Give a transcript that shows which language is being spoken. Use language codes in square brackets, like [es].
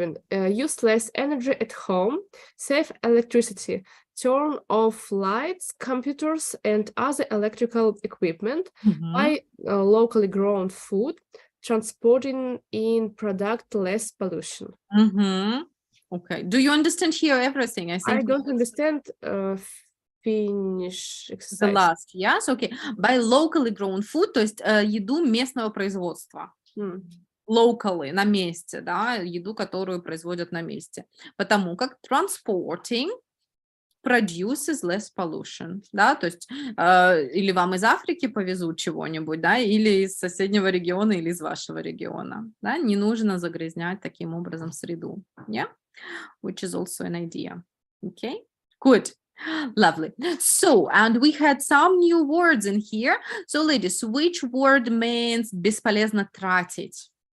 [en] Use less energy at home, save electricity, turn off lights, computers, and other electrical equipment, buy locally grown food, transporting in product less pollution. Okay. Do you understand here everything? I don't understand finish exercise. The last, yes? Okay. Buy locally grown food, [ru] то есть еду местного производства. Locally, на месте, да, еду, которую производят на месте. Потому как [en] transporting produces less pollution, [ru] да, то есть или вам из Африки повезут чего-нибудь, да, или из соседнего региона, или из вашего региона, да, не нужно загрязнять таким образом среду, yeah, [en] which is also an idea, okay, good. Lovely. So, and we had some new words in here. So, ladies, which word means [ru] бесполезно тратить?